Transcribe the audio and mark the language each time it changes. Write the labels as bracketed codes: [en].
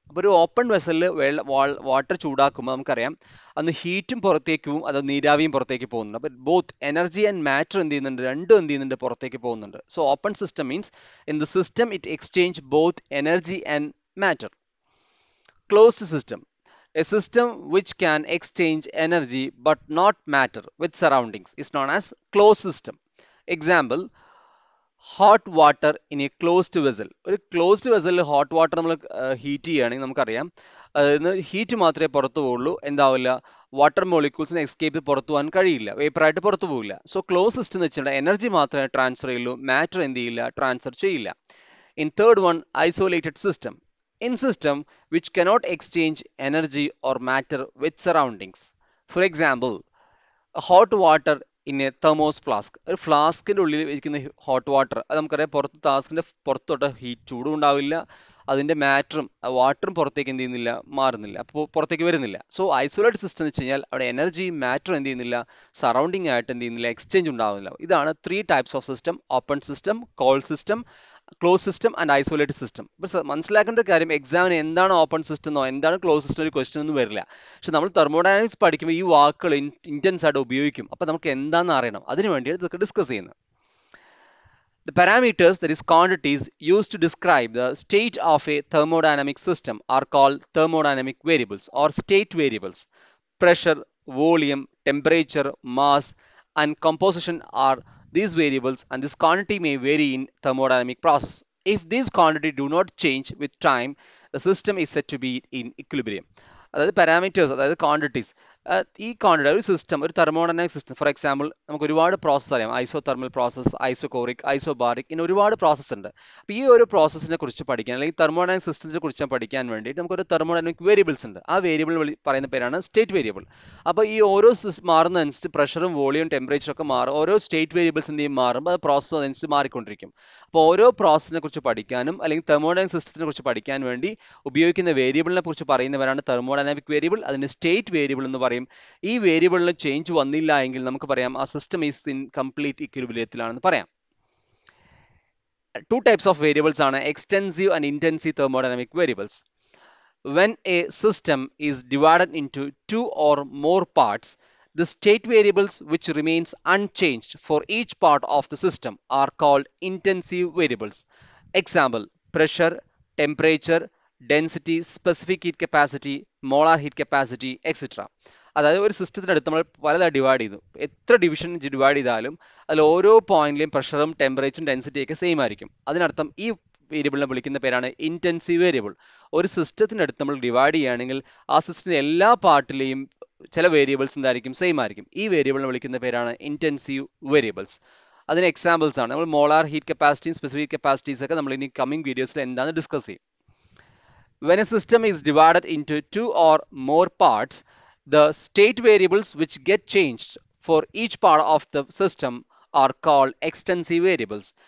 [ml] അപ്പോൾ ഒരു open വെസലിൽ water ചൂടാക്കുമ്പോൾ നമുക്കറിയാം അന്ന് ഹീറ്റും പുറത്തേക്ക് പോകും, അത് നീരാവിയും പുറത്തേക്ക് പോകുന്നുണ്ട്. അപ്പോൾ [en] both energy and matter [ml] എന്ത് ചെയ്യുന്നുണ്ട്? രണ്ടും എന്ത് ചെയ്യുന്നുണ്ട്? പുറത്തേക്ക് പോകുന്നുണ്ട്. [en] So open system means in the system it exchange both energy and matter. Closed system. A system which can exchange energy but not matter with surroundings is known as closed system. Example, hot water in a closed vessel. [ml] ഒരു closed വെസലിൽ hot water നമ്മൾ heat ചെയ്യുകയാണെങ്കിൽ നമുക്കറിയാം അതിന് heat മാത്രമേ പുറത്തു പോകുള്ളൂ, എന്താവില്ല, water മോളിക്യൂൾസിന് escape പുറത്തു പോകാൻ കഴിയില്ല, വേപ്പറായിട്ട് പുറത്തു പോകില്ല. സോ ക്ലോസ് സിസ്റ്റം എന്ന് വെച്ചിട്ടുണ്ടെങ്കിൽ എനർജി മാത്രമേ ട്രാൻസ്ഫർ ചെയ്യുള്ളൂ, മാറ്റർ എന്ത് ചെയ്യില്ല? ട്രാൻസ്ഫർ ചെയ്യില്ല. [en] In third one, isolated system. In system which cannot exchange energy or matter with surroundings. For example, hot water in a thermos flask. [ml] ഒരു ഫ്ലാസ്കിൻ്റെ ഉള്ളിൽ ഇരിക്കുന്ന ഹോട്ട് വാട്ടർ, അത് നമുക്കറിയാം പുറത്ത് ഫ്ലാസ്കിൻ്റെ പുറത്തോട്ട് ഹീറ്റ് ചൂടും ഉണ്ടാവില്ല, അതിൻ്റെ മാറ്ററും വാട്ടറും പുറത്തേക്ക് എന്ത് ചെയ്യുന്നില്ല? മാറുന്നില്ല, അപ്പോൾ പുറത്തേക്ക് വരുന്നില്ല. സോ ഐസൊലേറ്റഡ് സിസ്റ്റം എന്ന് വെച്ച് കഴിഞ്ഞാൽ അവിടെ എനർജിയും മാറ്ററും എന്ത് ചെയ്യുന്നില്ല? സറൗണ്ടിങ് ആയിട്ട് എന്ത് ചെയ്യുന്നില്ല? എക്സ്ചേഞ്ച് ഉണ്ടാവുന്നില്ല. ഇതാണ് 3 types of system: open system, called system, close system and isolated system. ഇപ്പോൾ മനസ്സിലാക്കേണ്ട ഒരു കാര്യം, എക്സാമിന് എന്താണ് ഓപ്പൺ സിസ്റ്റം എന്നോ എന്താണ് ക്ലോസ് സിസ്റ്റം ഒരു ക്വസ്റ്റ്യൻ ഒന്നും വരില്ല. പക്ഷെ നമ്മൾ തെർമോഡൈനാമിക്സ് പഠിക്കുമ്പോൾ ഈ വാക്കുകൾ ഇന്റൻസ് ആയിട്ട് ഉപയോഗിക്കും. അപ്പോൾ നമുക്ക് എന്താണെന്ന് അറിയണം, അതിനു വേണ്ടിയാണ് ഇതൊക്കെ ഡിസ്കസ് ചെയ്യുന്നത്. [en] The parameters, that is quantities, used to describe the state of a thermodynamic system are called thermodynamic variables or state variables. Pressure, volume, temperature, mass and composition are these variables, and this quantity may vary in thermodynamic process. If these quantity do not change with time, the system is said to be in equilibrium. [ml] അതായത് parameters, അതായത് quantities. ഈ quantity ഒരു system, ഒരു thermodynamic system, for example നമുക്ക് ഒരുപാട് process അറിയാം. ഐസോ thermal process, isochoric, isobaric, ഇങ്ങനെ ഒരുപാട് പ്രോസസ്സ് ഉണ്ട്. അപ്പോൾ ഈ ഒരു പ്രോസസ്സിനെ കുറിച്ച് പഠിക്കാൻ, അല്ലെങ്കിൽ തെർമോഡൈനാമിക് സിസ്റ്റത്തിനെ കുറിച്ച് പഠിക്കാൻ വേണ്ടിയിട്ട് നമുക്കൊരു തെർമോഡൈനാമിക് വേരിയബിൾസ് ഉണ്ട്. ആ വേരിയബിൾ പറയുന്ന പേരാണ് സ്റ്റേറ്റ് വേരിയബിൾ. അപ്പോൾ ഈ ഓരോ മാറുന്നതനുസരിച്ച് പ്രഷറും വോളിയം ടെമ്പറേച്ചറും ഒക്കെ മാറും. ഓരോ സ്റ്റേറ്റ് വേരിയബിൾസ് എന്ത് ചെയ്യും? മാറുമ്പോൾ അത് പ്രോസസ്സ് അതനുസരിച്ച് മാറിക്കൊണ്ടിരിക്കും. അപ്പോൾ ഓരോ പ്രോസസ്സിനെ കുറിച്ച് പഠിക്കാനും അല്ലെങ്കിൽ തെർമോഡൈനാമിക് സിസ്റ്റത്തിനെ കുറിച്ച് പഠിക്കാൻ വേണ്ടി ഉപയോഗിക്കുന്ന വേരിയബിളിനെ കുറിച്ച് പറയുന്നവരാണ് തെർമോഡൈനാമിക് വേരിയബിൾ. അതിന് സ്റ്റേറ്റ് വേരിയബിൾ എന്ന് പറയും. ഈ വേരിയബിളിന് ചേഞ്ച് വന്നില്ല എങ്കിൽ നമുക്ക് പറയാം ആ സിസ്റ്റം [en] is in complete [ml] ഇക്വിലിബ്രിയത്തിലാണെന്ന് പറയാം. [en] 2 types of variables are extensive and intensive thermodynamic variables. When a system is divided into 2 or more parts, the state variables which remains unchanged for each part of the system are called intensive variables. Example, pressure, temperature, density, specific heat capacity, molar heat capacity, etc. [ml] അതായത് ഒരു സിസ്റ്റത്തിനടുത്ത് നമ്മൾ പലതായി divide ചെയ്തു. എത്ര division divide ചെയ്താലും അതിൽ ഓരോ പോയിന്റിലെയും പ്രഷറും ടെമ്പറേച്ചറും ഡെൻസിറ്റിയൊക്കെ same ആയിരിക്കും. അതിനർത്ഥം ഈ വേരിയബിളിനെ വിളിക്കുന്ന പേരാണ് ഇന്റൻസീവ് വേരിയബിൾ. ഒരു സിസ്റ്റത്തിനടുത്ത് നമ്മൾ ഡിവൈഡ് ചെയ്യുകയാണെങ്കിൽ ആ സിസ്റ്റത്തിൻ്റെ എല്ലാ പാർട്ടിലെയും ചില വേരിയബിൾസ് എന്തായിരിക്കും സെയിം ആയിരിക്കും. ഈ വേരിയബിളിനെ വിളിക്കുന്ന പേരാണ് ഇൻറ്റൻസീവ് വേരിയബിൾസ്. അതിന് എക്സാമ്പിൾസ് ആണ് നമ്മൾ മോളാർ ഹീറ്റ് കപ്പാസിറ്റിയും സ്പെസിഫിക് കപ്പാസിറ്റീസ് ഒക്കെ നമ്മൾ ഇനി കമ്മിങ് വീഡിയോസിൽ എന്താണെന്ന് ഡിസ്കസ് ചെയ്യും. [en] When a system is divided into two or more parts, the state variables which get changed for each part of the system are called extensive variables.